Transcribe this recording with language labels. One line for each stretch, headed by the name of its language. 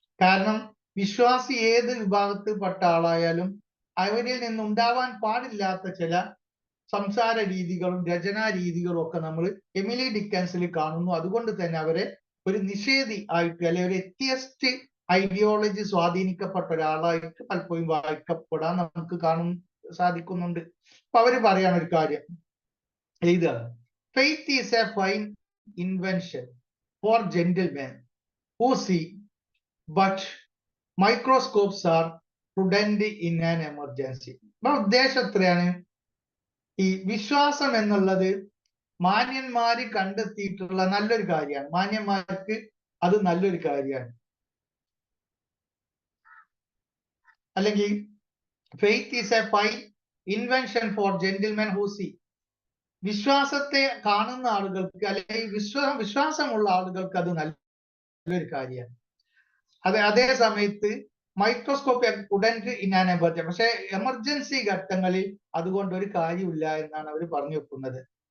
Malayalam: കാരണം വിശ്വാസി ഏത് വിഭാഗത്തിൽപ്പെട്ട ആളായാലും അവരിൽ നിന്നുണ്ടാവാൻ പാടില്ലാത്ത ചില സംസാര രീതികളും രചനാ രീതികളും ഒക്കെ നമ്മൾ എമിലി ഡിക്കൻസിൽ കാണുന്നു. അതുകൊണ്ട് തന്നെ അവരെ ഒരു നിഷേധി ആയിട്ട്, അല്ലെ ഒരു എത്തിയസ്റ്റ് ഐഡിയോളജി സ്വാധീനിക്കപ്പെട്ട ഒരാളായിട്ട് പലപ്പോഴും വായിക്കപ്പെടാൻ നമുക്ക് സാധിക്കുന്നുണ്ട്. അപ്പൊ അവര് പറയാണ് ഒരു കാര്യം എഴുതുകയാണ്.
English: Faith is a fine invention for gentlemen who see, but microscopes are prudent in an emergency.
Malayalam: അപ്പൊ ഉദ്ദേശം എത്രയാണ്? ഈ വിശ്വാസം എന്നുള്ളത് മാന്യന്മാര് കണ്ടെത്തിയിട്ടുള്ള നല്ലൊരു കാര്യമാണ്. മാന്യന്മാർക്ക് അത് നല്ലൊരു കാര്യമാണ്.
English: അല്ലെങ്കിൽ faith is a fine invention for gentlemen who see.
Malayalam: വിശ്വാസത്തെ കാണുന്ന ആളുകൾക്ക്, അല്ലെങ്കിൽ വിശ്വാസമുള്ള ആളുകൾക്ക് അത് നല്ലൊരു കാര്യമാണ്. അതേ സമയത്ത്
English: microscope prudent in an emergency,
Malayalam: പക്ഷെ എമർജൻസി ഘട്ടങ്ങളിൽ അതുകൊണ്ട് ഒരു കാര്യമില്ല എന്നാണ് അവർ പറഞ്ഞു വെക്കുന്നത്.